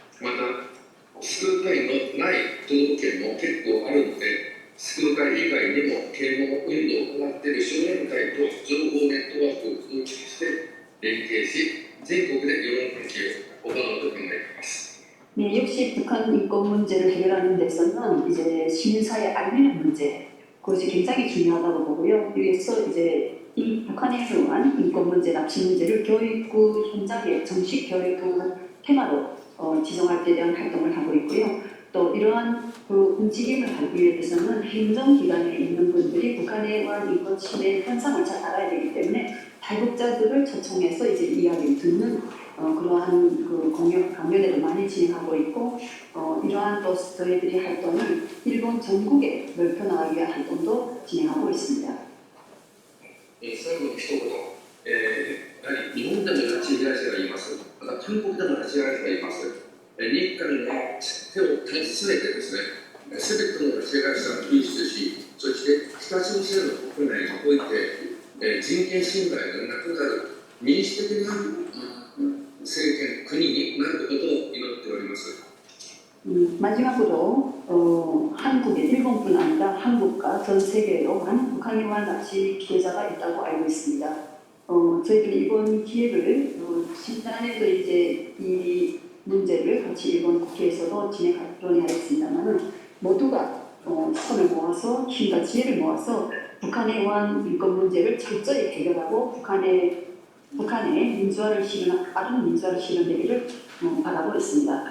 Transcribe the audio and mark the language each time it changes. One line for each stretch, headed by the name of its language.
Japanese: また、救う会のない都道府県も結構あるので、救う会以外にも啓蒙運動を行っている少年会と情報ネットワークを構築して連携し、全国で世論研究を行うと考えています。
Korean: 네, 역시 북한 인권 문제를 해결하는 데서는 이제 시민사회 알리는 문제, 그것이 굉장히 중요하다고 보고요. 여기서 이제 이 북한에 의한 인권 문제, 납치 문제를 교육부 현장에 정식 교육부 테마로 지정할 때 대한 활동을 하고 있고요. 또 이러한 그 움직임을 하기 위해서는 행정기관에 있는 분들이 북한에 의한 인권 침해 현상을 잘 알아야 되기 때문에 탈북자들을 초청해서 이제 이야기를 듣는 그러한 그 강연회를 많이 진행하고 있고, 이러한 또 저희들이 활동을 일본 전국에 넓혀나가기 위한 활동도 진행하고 있습니다.
Japanese: 最後の一言、やはり日本でも拉致被害者がいます。また韓国でも拉致被害者がいます。日韓の手を携えてですね、すべての拉致被害者を救出し、そして北朝鮮の国内において、人権侵害がなくなる民主的な政権、国になることを祈っております。
Korean: 마지막으로 한국에 일본뿐 아니라 한국과 전 세계에도 많은 북한에 의한 납치 피해자가 있다고 알고 있습니다. 저희들이 이번 기회를 10단에도 이제 이 문제를 같이 일본 국회에서도 논의하였습니다만 모두가 손을 모아서 힘과 지혜를 모아서 북한에 의한 인권 문제를 철저히 해결하고 북한의 민주화를 빠른 민주화를 실현되기를 바라고 있습니다.